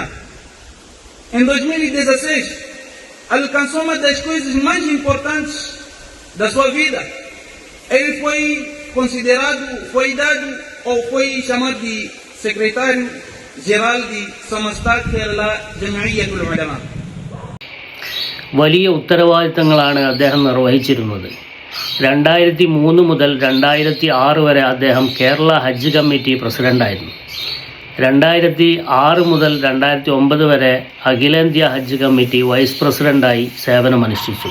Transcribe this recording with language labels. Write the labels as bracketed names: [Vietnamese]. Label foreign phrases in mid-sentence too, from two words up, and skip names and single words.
[Portuguese] Em 2016, alcançou uma das coisas mais importantes da sua vida. Ele foi considerado, foi dado ou foi chamado de secretário geral de Samasta Kerala Jamiyatul Ulama. [Malayalam] വലിയ ഉത്തരവാദിത്തങ്ങളാണ് അദ്ദേഹം നിർവഹിച്ചിരുന്നത്. 2003 മുതൽ 2006 വരെ അദ്ദേഹം കേരള ഹജ്ജ് കമ്മിറ്റി പ്രസിഡൻ്റായിരുന്നു. 2006 മുതൽ 2009 വരെ അഖിലേന്ത്യാ ഹജ്ജ് കമ്മിറ്റി വൈസ് പ്രസിഡൻ്റായി സേവനമനുഷ്ഠിച്ചു.